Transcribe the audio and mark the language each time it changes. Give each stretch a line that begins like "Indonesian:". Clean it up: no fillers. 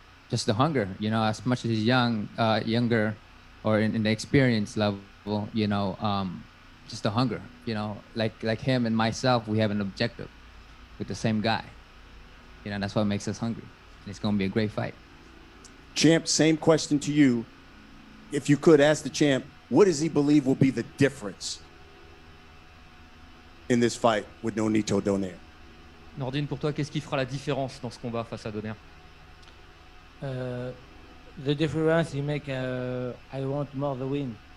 English: Just the hunger, you know, as much as he's younger or in the experience level, you know, just the hunger, you know, like him and myself, we have an objective with the same guy, you know, that's what makes us hungry. And it's going to be a great fight. Champ, same question to you. If you could ask the champ, what does he believe will be the difference in this fight with Nonito Donaire?
French: Nordine, pour toi, qu'est-ce qui fera la différence dans ce combat face à Donaire?
English: The difference you make, I want more the win.